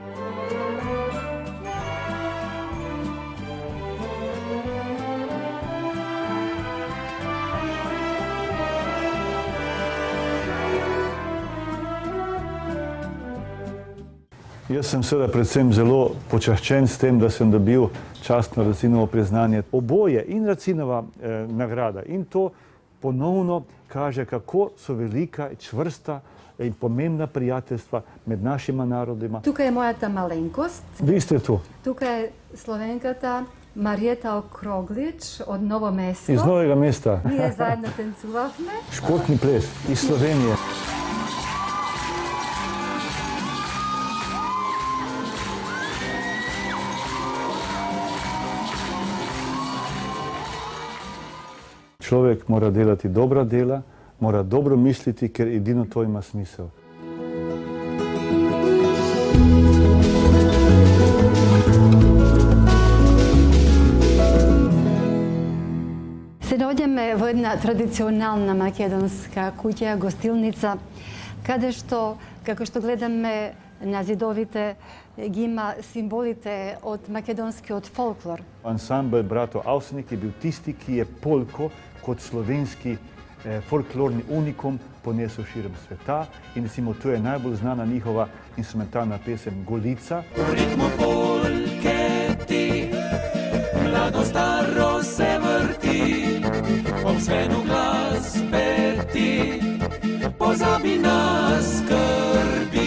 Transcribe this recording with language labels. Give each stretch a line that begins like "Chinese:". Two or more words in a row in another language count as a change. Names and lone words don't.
Slovenian: Jaz sem seveda predvsem zelo počaščen s tem, da sem dobil častno Racinovo priznanje. Oboje, in Racinova nagrada in to ponovno kaže, kako so velika, čvrsta in pomembna prijateljstva med našima narodima.
Macedonian: Тука е мојата маленкост.
Slovenian: Vi ste tu.
Macedonian: Тука е Словенката Мариета Окроглич од Ново место.
Slovenian: Iz Novega mesta.
Macedonian: Ние заедно танцувавме.
Slovenian: Športni ples iz Slovenije. Človek mora delati dobra dela, mora dobro misliti, ker edino to ima smisel.
Macedonian: Се наоѓаме во една традиционална македонска куќа, гостилница, каде што, како што гледаме на зидовите, ги има символите од македонскиот фолклор.
Slovenian: Ansambel Bratov Avsenik je bil tisti, ki je polko kot slovenski folklorni unikum ponesel širom sveta. In recimo, to je najbolj znana njihova instrumentalna pesem Golica. U ritmu polke ti, mlado staro se vrti, ob zvenu glasbe ti, pozabi na skrbi.